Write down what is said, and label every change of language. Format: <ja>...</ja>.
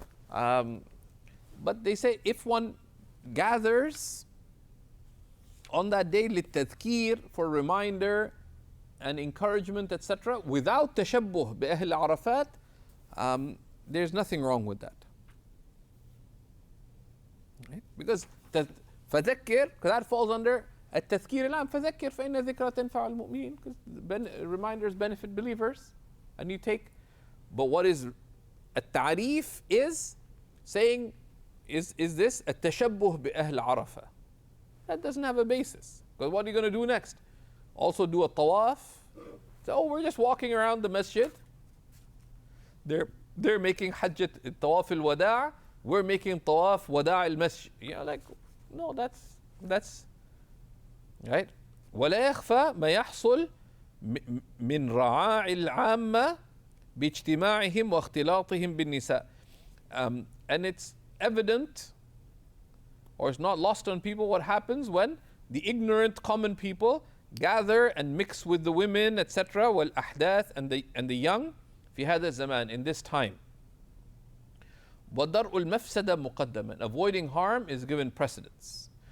<en>But they say if one gathers on that day</en> <ar>للتذكير,</ar> <en>for reminder and encouragement, etc., without tashabbuh bi ahl Arafat, there's nothing wrong with that. Right? Because فذكر, because that falls under</en> <ar>التذكير العام. فذكر فإن الذكرى تنفع المؤمنين,</ar> <en>because reminders benefit believers. And you take, but what is التعريف is saying, is this التشبه بأهل عرفة? That doesn't have a basis. Because what are you going to do next? Also do a tawaf? So we're just walking around the masjid. They're making hajjat tawaf al-wada'. We're making tawaf wada' al-masjid. No, that's right.</en> <ar>ولا يخفى ما يحصل من رعاع العامة باجتماعهم واختلاطهم بالنساء.</ar> <en>And it's evident, or it's not lost on people, what happens when the ignorant common people gather and mix with the women, etc.,</en> <ar>والأحداث,</ar> <en>and the young</en> <ar>في هذا الزمان,</ar> <en>in this time.</en> <ar>وَدَرْءُ الْمَفْسَدَ مُقَدَّمًا,</ar> <en>avoiding harm is given precedence.</en>